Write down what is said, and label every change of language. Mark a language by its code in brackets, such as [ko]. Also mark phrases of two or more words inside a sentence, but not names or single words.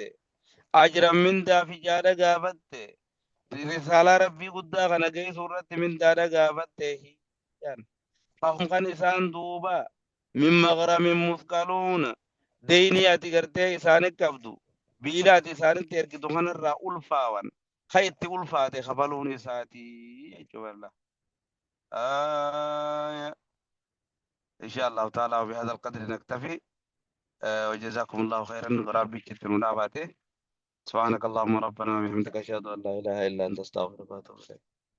[om] Ajran mindaa fi jaada gaafatte. Risaalaa rabbii guddaa kana geessuu irratti mindaadha gaafatte. [ar] فهم [om] kan isaan duuba [ar] من مغرم مثقلون. [om] Deynii ati gartee isaanii qabdu. biilaati isaanitti ergitu kanarraa ulfaawan ka itti ulfaate kafaluun isaati jechuudha. [ar] إن شاء الله تعالى وبهذا القدر نكتفي وجزاكم الله خيرا وربي كتير مناباته سبحانك اللهم ربنا وبحمدك أشهد أن لا إله إلا أنت أستغفرك وأتوب إليك.